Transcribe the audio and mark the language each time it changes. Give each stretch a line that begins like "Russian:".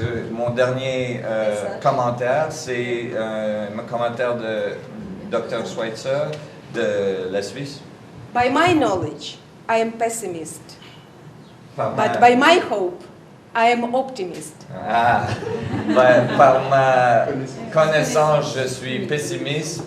French: Mon dernier commentaire, c'est un commentaire de Dr. Schweitzer de la Suisse.
English: By my knowledge, I am pessimist. But by my hope, I am optimist.
French: Par ma connaissance, je suis pessimiste.